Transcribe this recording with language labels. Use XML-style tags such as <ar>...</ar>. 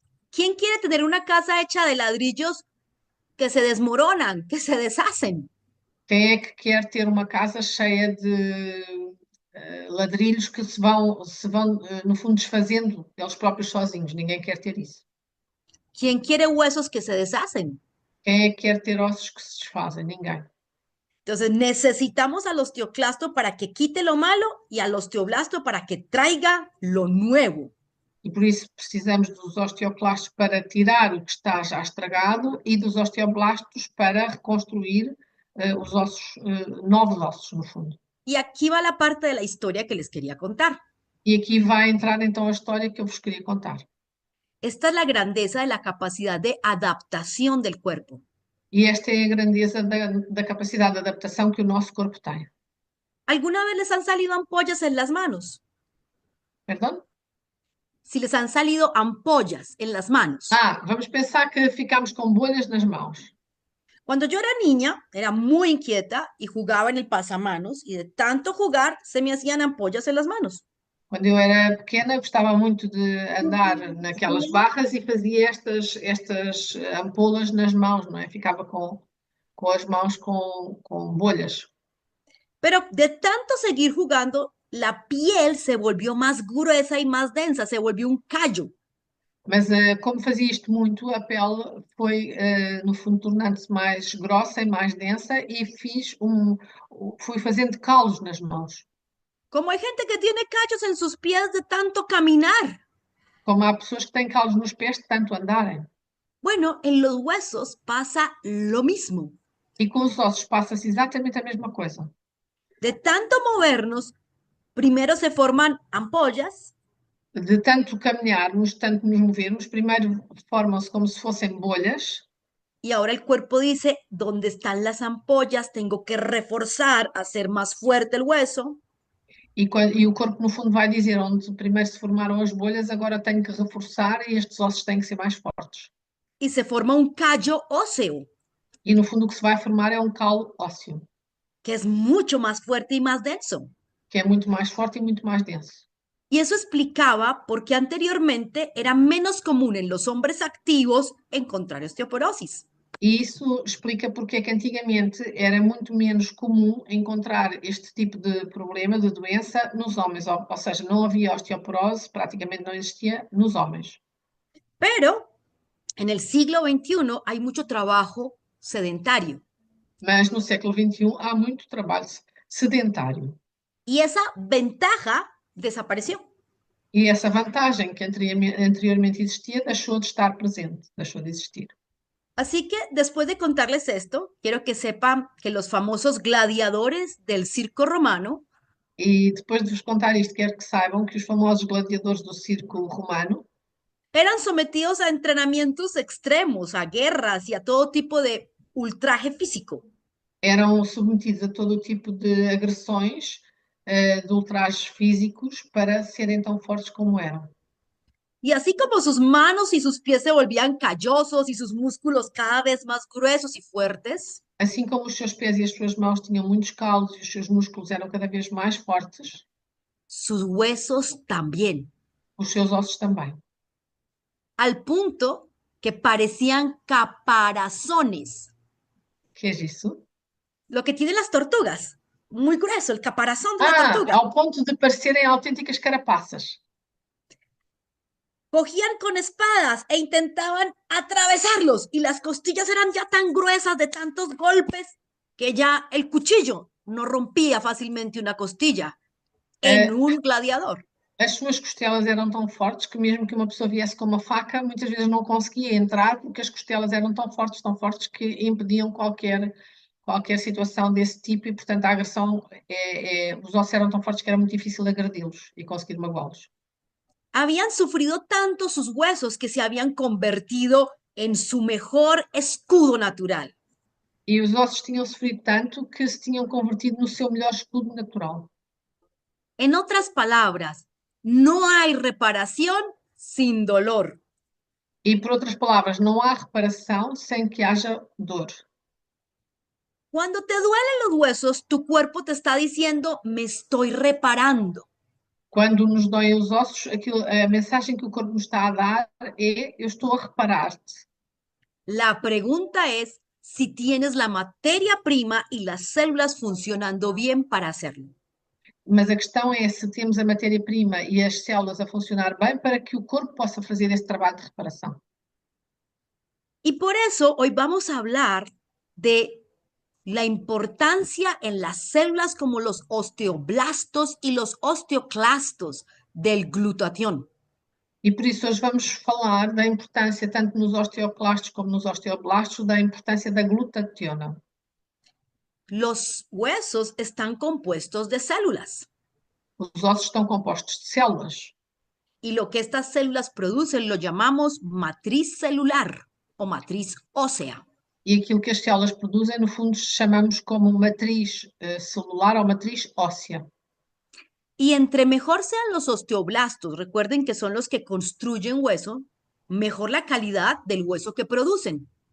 <es>¿Quién quiere tener una casa hecha de ladrillos que se desmoronan, que se deshacen?</es> <pt>Quem é que quer ter uma casa cheia de ladrilhos que se vão, no fundo, desfazendo eles próprios sozinhos? Ninguém quer ter isso.</pt> <es>¿Quién quiere huesos que se deshacen?</es> <pt>Quem é que quer ter ossos que se desfazem? Ninguém.</pt> <es>Entonces necesitamos al osteoclasto para que quite lo malo y al osteoblasto para que traiga lo nuevo.</es> <pt>E por isso precisamos dos osteoclastos para tirar o que está já estragado e dos osteoblastos para reconstruir os ossos, novos ossos, no fundo.</pt> <es>Y aquí va la parte de la historia que les quería contar.</es> <pt>E aqui vai entrar então a história que eu vos queria contar.</pt> <es>Esta es la grandeza de la capacidad de adaptación del cuerpo.</es> <pt>E esta é a grandeza da capacidade de adaptação que o nosso corpo tem.</pt> <es>¿Alguna vez les han salido ampollas en las manos?</es> <pt>Perdão?</pt> <es>Si les han salido ampollas en las manos.</es> <pt>Vamos pensar que ficamos com bolhas nas mãos.</pt> <es>Cuando yo era niña, era muy inquieta y jugaba en el pasamanos y de tanto jugar se me hacían ampollas en las manos.</es> <pt>Quando eu era pequena, gostava muito de andar naquelas barras e fazia estas ampolas nas mãos, não é? Ficava com as mãos com bolhas.</pt> <es>Pero de tanto seguir jugando, la piel se volvió más gruesa y más densa, se volvió un callo.</es> <pt>Mas como fazia isto muito, a pele foi, no fundo, tornando-se mais grossa e mais densa e fui fazendo calos nas mãos.</pt> <es>Como hay gente que tiene callos en sus pies de tanto caminar.</es> <pt>Como há pessoas que têm calos nos pés de tanto andarem.</pt> <es>Bueno, en los huesos pasa lo mismo.</es> <pt>E com os ossos passa-se exatamente a mesma coisa.</pt> <es>De tanto movernos, primero se forman ampollas</es> <pt>De tanto caminharmos, tanto nos movermos, primeiro formam-se como se fossem bolhas,</pt> <es>y ahora el cuerpo dice, ¿dónde están las ampollas? Tengo que reforzar, hacer más fuerte el hueso.</es> <pt>e o corpo, no fundo, vai dizer onde primeiro se formaram as bolhas, agora tenho que reforçar e estes ossos têm que ser mais fortes.</pt> <es>Y se forma un callo óseo,</es> <pt>E, no fundo, o que se vai formar é um calo ósseo,</pt> <es>que es mucho más fuerte y más denso.</es> <pt>que é muito mais forte e muito mais denso.</pt> <es>Y eso explicaba por qué anteriormente era menos común en los hombres activos encontrar osteoporosis.</es> <pt>E isso explica porque é que antigamente era muito menos comum encontrar este tipo de problema, de doença, nos homens, ou seja, não havia osteoporose, praticamente não existia nos homens.</pt> <es>Pero en el siglo XXI hay mucho trabajo sedentario</es> <pt>Mas no século XXI há muito trabalho sedentário.</pt> <es>y esa ventaja desapareció.</es> <pt>E essa vantagem que anteriormente existia deixou de estar presente, deixou de existir.</pt> <es>Así que después de contarles esto, quiero que sepan que los famosos gladiadores del circo romano</es> <pt>E depois de vos contar isto, quero que saibam que os famosos gladiadores do circo romano</pt> <es>eran sometidos a entrenamientos extremos, a guerras y a todo tipo de ultraje físico.</es> <pt>eram submetidos a todo o tipo de agressões, de ultrajes físicos para serem tão fortes como eram.</pt> <es>Y así como sus manos y sus pies se volvían callosos y sus músculos cada vez más gruesos y fuertes,</es> <pt>Assim como os seus pés e as suas mãos tinham muitos calos e os seus músculos eram cada vez mais fortes,</pt> <es>sus huesos también,</es> <pt>os seus ossos também.</pt> <es>al punto que parecían caparazones,</es> <pt>Que é isso?</pt> <es>lo que tienen las tortugas, muy grueso, el caparazón de la tortuga.</es> <pt>Ao ponto de parecerem autênticas carapaças.</pt> <es>Cogían con espadas e intentaban atravesarlos y las costillas eran ya tan gruesas de tantos golpes que ya el cuchillo no rompía fácilmente una costilla en Eh, un gladiador.</es> <pt>as suas costelas eram tão fortes que mesmo que uma pessoa viesse com uma faca, muitas vezes não conseguia entrar porque as costelas eram tão fortes que impediam qualquer situação desse tipo e, portanto, a agressão, os ossos eram tão fortes que era muito difícil agredi-los e conseguir magoá-los.</pt> <es>Habían sufrido tanto sus huesos que se habían convertido en su mejor escudo natural.</es> <pt>E os ossos tinham sofrido tanto que se tinham convertido no seu melhor escudo natural.</pt> <es>En otras palabras, no hay reparación sin dolor.</es> <pt>E, por outras palavras, não há reparação sem que haja dor.</pt> <es>Cuando te duelen los huesos, tu cuerpo te está diciendo, me estoy reparando.</es> <pt>Quando nos doem os ossos, a mensagem que o corpo nos está a dar é: eu estou a reparar-te.</pt> <es>La pregunta es si tienes la materia prima y las células funcionando bien para hacerlo.</es> <pt>Mas a questão é se temos a matéria-prima e as células a funcionar bem para que o corpo possa fazer esse trabalho de reparação.</pt> <es>Y por eso hoy vamos a hablar de la importancia en las células como los osteoblastos y los osteoclastos del glutatión.</es> <pt>E por isso hoje vamos falar da importância, tanto nos osteoclastos como nos osteoblastos, da importância da glutationa.</pt> <es>Los huesos están compuestos de células</es> <pt>Os ossos estão compostos de células</pt> <es>y lo que estas células producen lo llamamos matriz celular o matriz ósea.</es> <pt>e aquilo que as células produzem, no fundo, chamamos como matriz celular ou matriz óssea.</pt> <es>Y entre mejor sean los osteoblastos, recuerden que son los que construyen hueso, mejor la calidad del hueso que producen.</es>